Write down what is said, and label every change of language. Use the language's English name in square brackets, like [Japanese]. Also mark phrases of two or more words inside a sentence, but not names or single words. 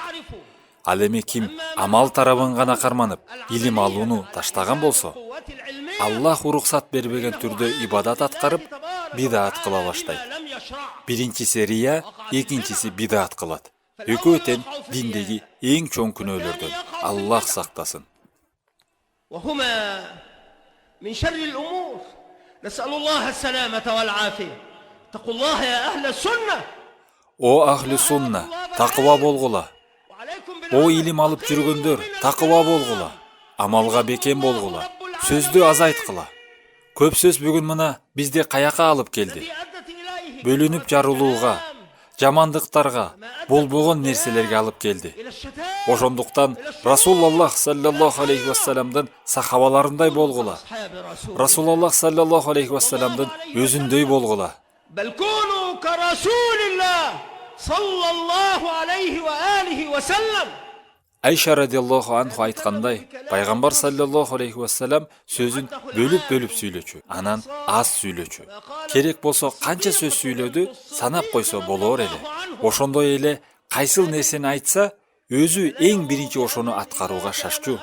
[Kyrgyz] Ал эми ким амал тарабын гана карманып, илим алууну таштаган болсо, Аллах уруксат бербеген түрдө ибадат аткарып, бидаат кыла баштайт. Биринчиси рия, экинчиси бидаат кылат. Экөө тең диндеги эң чоң күнөөлөрдөн. Аллах сактасын. [Arabic] من شر الأمور نسأل الله السلامة والعافية. اتقوا الله يا أهل السنة. [Kyrgyz] О [Arabic] أهل السنة, [Kyrgyz] такыба болгула. О илим алып жүргөндөр, такыба болгула. Амалга бекем болгула. Сөздү азайткыла. Көп сөз бүгүн мына бизди каяка алып келди. Бөлүнүп жарылууга, жамандыктарга, болбогон нерселерге алып келди. Ошондуктан Расулуллах [Arabic] صلى الله عليه وسلم [Kyrgyz] сахабаларындай болгула. Расулуллах [Arabic] صلى الله عليه وسلم [Kyrgyz] өзүндөй болгула. [Arabic] بل كونوا ك رسول الله صلى الله عليه وعلى آله وسلم. [Kyrgyz] Айша [Arabic] رضي الله عنها [Kyrgyz] айткандай, пайгамбар [Arabic] صلى الله عليه وسلم [Kyrgyz] сөзүн бөлүп сүйлөчү, анан аз сүйлөчү. Керек болсо канча сөз сүйлөдү, санап койсо болор эле. Ошондой эле кайсыл нерсени айтса, өзү эң биринчи ошону аткарууга шашчу.